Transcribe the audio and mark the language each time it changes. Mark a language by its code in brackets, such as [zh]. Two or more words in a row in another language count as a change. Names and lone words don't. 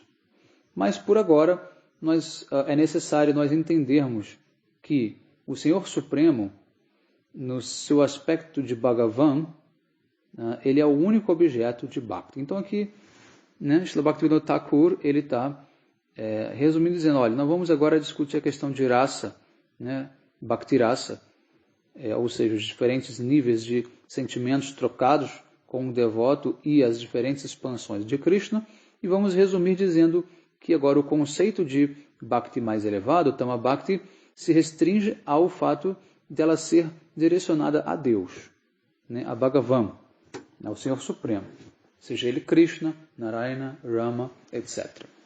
[pt] Mas, por agora, é necessário nós entendermos que o Senhor Supremo, no seu aspecto de Bhagavan, ele é o único objeto de Bhakti. Então aqui, Srila Bhaktivinoda Thakur, ele está resumindo dizendo, olha, nós vamos agora discutir a questão de [sa] rasa, Bhakti rasa, [pt] ou seja, os diferentes níveis de sentimentos trocados com o devoto e as diferentes expansões de Krishna, e vamos resumir dizendo que agora o conceito de Bhakti mais elevado, [sa] Tama Bhakti, [pt] se restringe ao fato dela ser direcionada a Deus, a Bhagavan, ao Senhor Supremo, seja ele Krishna, Narayana, Rama, etc.